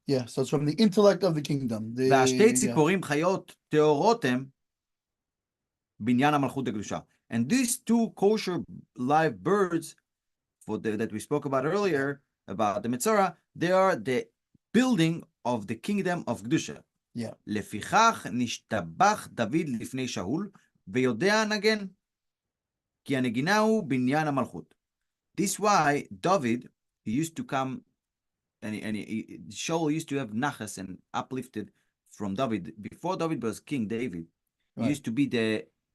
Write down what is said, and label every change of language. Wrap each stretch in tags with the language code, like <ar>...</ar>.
<en>Yeah, so it's from the intellect of the kingdom. And these two kosher live birds that we spoke about earlier, about the Metzora, they are the building of the kingdom of Kedusha. Yeah.</en> <he>לפיכך נשתבח דוד לפני שאול, ויודע נגן, כי הנגינה הוא בניין המלכות.</he> <en>This why David, he used to come, and Shaul used to have nachas and uplifted from David. Before David was King David, he used to be the</en>